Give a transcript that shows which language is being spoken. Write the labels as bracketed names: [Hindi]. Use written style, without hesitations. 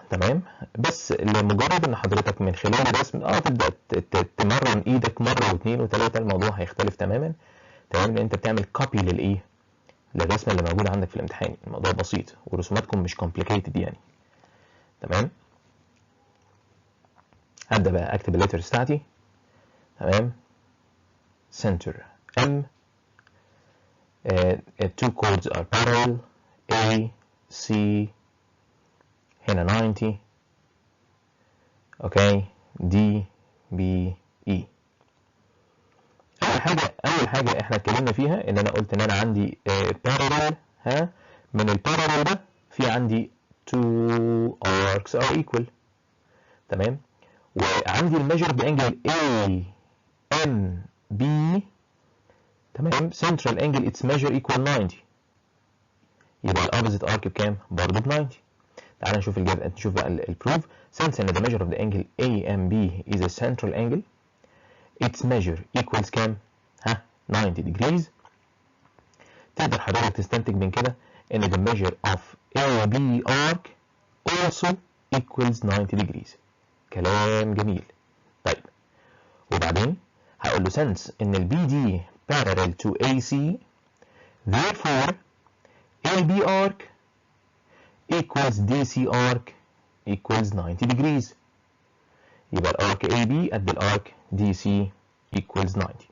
[Arabic] تمام، بس لمجرد ان حضرتك من خلال الرسم تبدا تمرن ايدك مره واثنين وثلاثه، الموضوع هيختلف تماما. تمام، لان انت بتعمل كوبي للايه، للرسمه اللي موجوده عندك في الامتحان. الموضوع بسيط ورسوماتكم مش [English] complicated [Arabic] يعني. تمام، هبدا بقى اكتب الليترز بتاعتي. [English] تمام، center M، two chords are parallel A C، [Arabic] هنا [English] 90. Okay, D B E. [Arabic] اول حاجه احنا اتكلمنا فيها ان انا قلت ان انا عندي parallel، ها، من البارallel ده في عندي [English] two arcs are equal. [Arabic] تمام، وعندي الميجر بانجل A M B. [English] تمام، central angle its measure equal 90، [Arabic] يبقى [English] الopposite arc [Arabic] بكام؟ برضه ب 90. تعال نشوف نشوف بقى البروف. [English] since [Arabic] ان [English] the measure of the angle AMB is a central angle its measure equals [Arabic] كام؟ ها، [English] 90 degrees. [Arabic] تقدر حضرتك تستنتج من كده ان [English] the measure of AB arc also equals 90 degrees. [Arabic] كلام جميل. طيب، وبعدين هقول له [English] since [Arabic] ان ال [English] BD parallel to AC therefore AB arc equals DC arc equals 90 degrees. [Arabic] يبقى الارك AB قد الارك DC [English] equals 90.